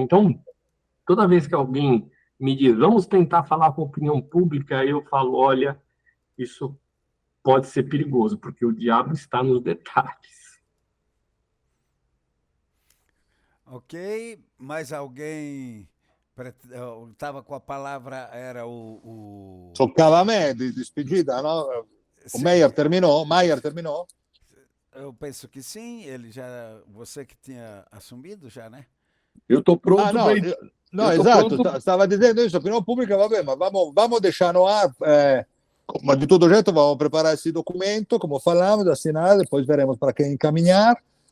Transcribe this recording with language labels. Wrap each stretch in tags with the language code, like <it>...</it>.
<pt>Então, toda vez que alguém me diz, vamos tentar falar com a opinião pública, eu falo, olha, isso pode ser perigoso, porque o diabo está nos detalhes. Ok, mais alguém estava com a palavra, era o...</pt> <it>Toccava a me di despedida, no?</it> <pt>O Maier terminou? Eu penso que sim, ele já, você que tinha assumido já, né? Eu estou pronto.</pt> <it>No, no esatto, stava dicendo</it> <pt>isso,</pt> <it>opinione pubblica, vabbè,</it> <pt>ma vamos deixar no ar, mas de todo jeito vamos preparar esse documento, como falamos, assinar, depois veremos para quem encaminhar.</pt>